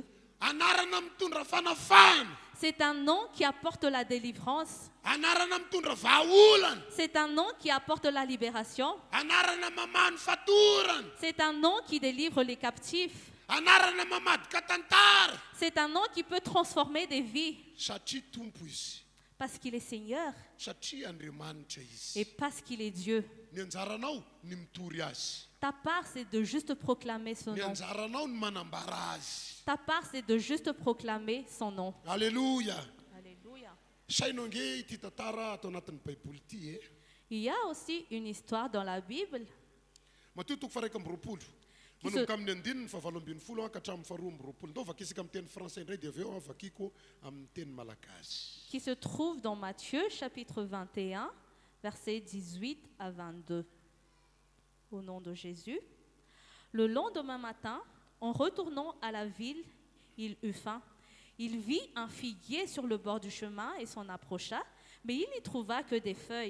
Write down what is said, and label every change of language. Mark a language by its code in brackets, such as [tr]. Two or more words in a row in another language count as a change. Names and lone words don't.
[mg] Anarana mitondra fanafana. [fr] C'est un nom qui apporte la délivrance. [mg] Anarana mitondra vahaolana. [fr] C'est un nom qui apporte la libération. [mg] Anarana mamany fatorana. [fr] C'est un nom qui délivre les captifs. [mg] Anarana mamadika tantara. [fr] C'est un nom qui peut transformer des vies. [mg] Satria tompo izy. [fr] Parce qu'il est Seigneur [mg] Satria Andriamanitra izy. [fr] et parce qu'il est Dieu. [mg] Ny anjaranao ny mitory azy. [fr] Ta part, c'est de juste proclamer son [mg] Ny [fr] nom. [mg] anjaranao ny manambara azy. [fr] Ta part, c'est de juste proclamer son nom. Alléluia. Alléluia. [mg] Sainao nge ity tantara atao anatin'ny baiboly ity e. [fr] Il y a aussi une histoire dans la Bible [mg] Mateo toko faha 1 [fr] Qui se- [mg] manomboka amin'ny andininy fa 7 ka hatramin'ny 12 ndao vakisika amin'ny teny français indray dia avy eo vakiko amin'ny teny malagasy. [fr] qui se trouve dans Matthieu chapitre 21, versets 18 à 22. Au nom de Jésus. Le lendemain matin, en retournant à la ville, il eut faim. Il vit un figuier sur le bord du chemin et s'en approcha, mais il n'y trouva que des feuilles.